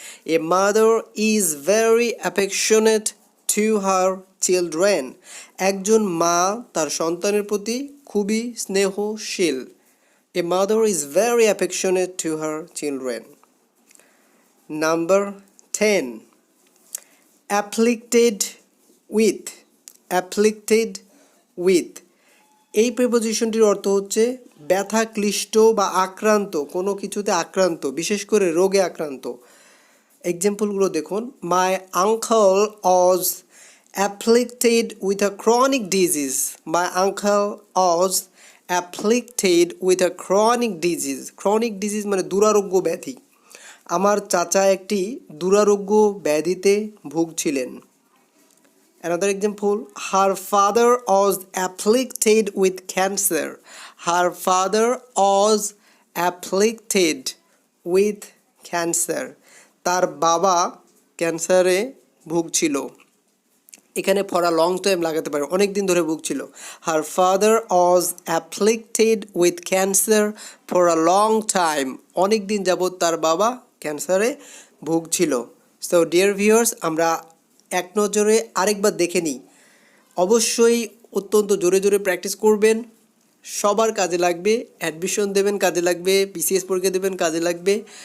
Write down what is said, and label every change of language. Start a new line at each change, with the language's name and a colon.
English: A mother is very affectionate to her children.
Bangla: একজন মা তার সন্তানের প্রতি খুবই স্নেহশীল।
English: A mother is very affectionate to her children. Number 10, afflicted with.
Bangla: Afflicted with এই প্রিপোজিশনটির অর্থ হচ্ছে ব্যথা ক্লিষ্ট বা আক্রান্ত, কোনো কিছুতে আক্রান্ত, বিশেষ করে রোগে আক্রান্ত। এক্সাম্পলগুলো দেখুন,
English: My uncle was afflicted with a chronic disease. My uncle was afflicted with a chronic disease.
Bangla: Chronic disease মানে দুরারোগ্য ব্যাধি। আমার চাচা একটি দুরারোগ্য ব্যাধিতে ভুগছিলেন।
English: Another example, her father was afflicted with cancer. Her father was afflicted with cancer.
Bangla: তার বাবা ক্যান্সারে ভুগছিল। এখানে
English: for a long time
Bangla: লাগাতে পারে, অনেক দিন ধরে ভুগছিল।
English: Her father was afflicted with cancer for a long time.
Bangla: অনেক দিন যাবত তার বাবা ক্যান্সারে ভুগছিল।
English: So dear viewers,
Bangla: আমরা এক নজরে আরেকবার দেখে নিই। অবশ্যই অত্যন্ত জোরে জোরে প্র্যাকটিস করবেন, সবার কাজে লাগবে। অ্যাডমিশন দেবেন, কাজে লাগবে। BCS পরীক্ষা দেবেন, কাজে লাগবে।